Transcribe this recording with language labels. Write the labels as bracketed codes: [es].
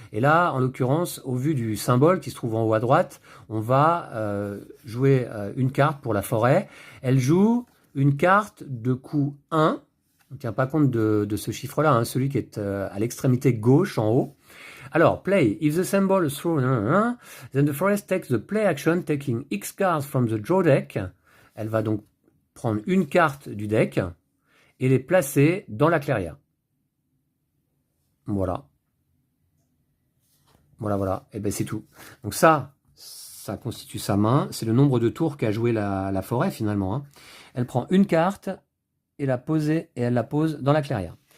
[fr] Et là, en l'occurrence, au vu du symbole qui se trouve en haut à droite, on va jouer une carte pour la forêt. Elle joue une carte de coût 1. On ne tient pas compte de ce chiffre-là, hein, celui qui est à l'extrémité gauche en haut. Alors, [en] play. If the symbol is thrown, then the forest takes the play action, taking X cards from the draw deck. [fr] Elle va donc prendre une carte du deck et les placer dans la clairière. Voilà. Voilà. Et ben c'est tout. Donc ça constitue sa main. C'est le nombre de tours qu'a joué la forêt finalement. Hein. Elle prend une carte et elle la pose dans la clairière.